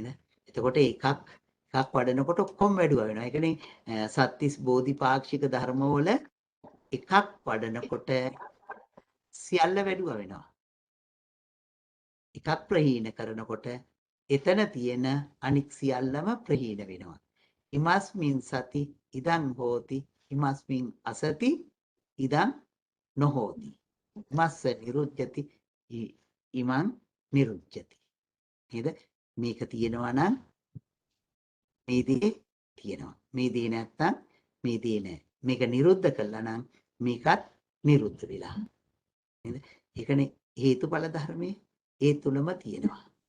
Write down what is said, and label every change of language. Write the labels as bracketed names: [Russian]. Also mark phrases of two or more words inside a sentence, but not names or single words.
[Sinhala] එතකොට එකක් වඩනකොට ඔක්කොම වැඩුවා වෙනවා. ඒ කියන්නේ සත්‍තිස් බෝධිපාක්ෂික ධර්මවල එකක් වඩනකොට සියල්ල වැඩුව වෙනවා. එකක් ප්‍රහීන කරනකොට එතන තියෙන අනික් සියල්ලම ප්‍රහීන වෙනවා. [Pali] ඉමස්මින් සති ඉදං හෝති ඉමස්මින් අසති ඉදං නොහෝති. මස්ස නිරුද්ධති ඉමං නිරුද්ධති. [Sinhala] නේද? මේක තියෙනවා නම් මේ දේ තියෙනවා. මේ දේ නැත්තම් මේ දේ නැහැ. මේක නිරුද්ධ කළා නම් මේකත් නිරුද්ධ වෙලා. නේද? ඒකනේ හේතුඵල ධර්මයේ ඒ තුලම තියෙනවා.